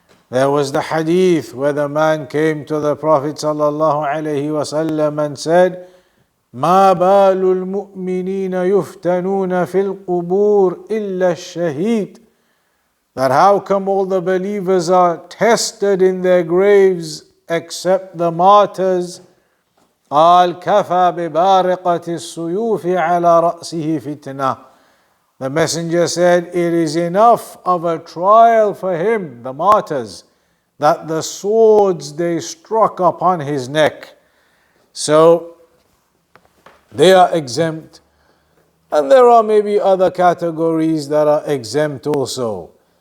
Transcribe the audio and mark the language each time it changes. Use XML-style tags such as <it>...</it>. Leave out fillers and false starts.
<en>There was the hadith where the man came to the Prophet ﷺ and said,</en> <ar>ما بال المؤمنين يفتنون في القبور إلا الشهيد.</ar> <en>That how come all the believers are tested in their graves except the martyrs?</en> <ar>قال كفى ببارقة السيوف على رأسه فتنة.</ar> <en>The messenger said, it is enough of a trial for him, the martyrs, that the swords they struck upon his neck. So they are exempt. And there are maybe other categories that are exempt also.</en>